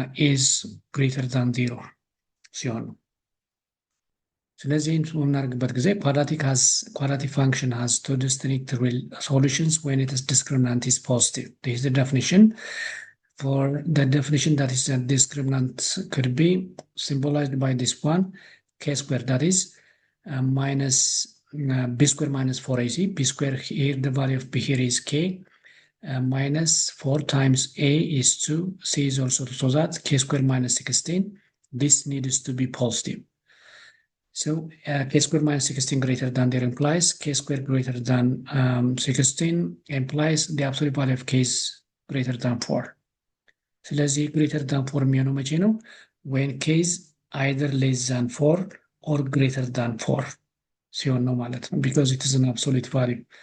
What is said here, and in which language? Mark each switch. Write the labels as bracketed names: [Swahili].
[Amharic] is greater than 0 ሲሆን ነው። ስለዚህ በምናደርግበት ጊዜ [English] quadratic function has two distinct real solutions when its discriminant is positive. This is the definition. For the definition, that is that discriminant could be symbolized by this one, k square, that is minus b square minus 4ac. b square here, the value of b here is k. Minus 4 times a is 2, c is also, so that k square minus 16. This needs to be positive. So k square minus 16 greater than 0 implies k square greater than 16 implies the absolute value of k is greater than 4. [Amharic] ስለዚህ greater than 4 የሚሆነው መቼ ነው? [English] when k is either less than 4 or greater than 4 [Amharic] ሲሆን ነው ማለት ነው, [English] because it is an absolute value.